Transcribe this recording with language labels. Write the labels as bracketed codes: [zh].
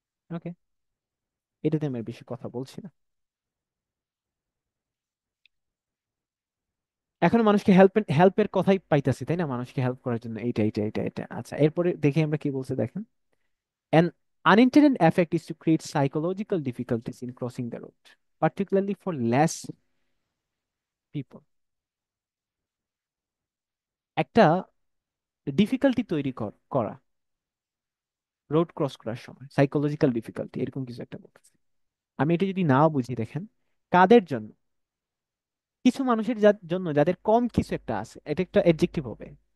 [bn] ওকে, এটাতে আমি আর বেশি কথা বলছি না। এখন মানুষকে হেল্পের কথাই পাইতাছি, তাই না? মানুষকে হেল্প করার জন্য এইটা এইটা এইটা এটা। আচ্ছা, এরপরে দেখি আমরা কি বলছে দেখেন। [en] An unintended effect is to create psychological difficulties in crossing the road, particularly for less people. [bn] একটা ডিফিকাল্টি তৈরি করা রোড ক্রস করার সময় সাইকোলজিক্যাল ডিফিকাল্টি এরকম কিছু একটা বলতেছে। আমি এটা যদি নাও বুঝি, দেখেন, কাদের জন্য? কিছু মানুষের জন্য যাদের কম কিছু একটা আছে, এটা একটা এডজেক্টিভ হবে।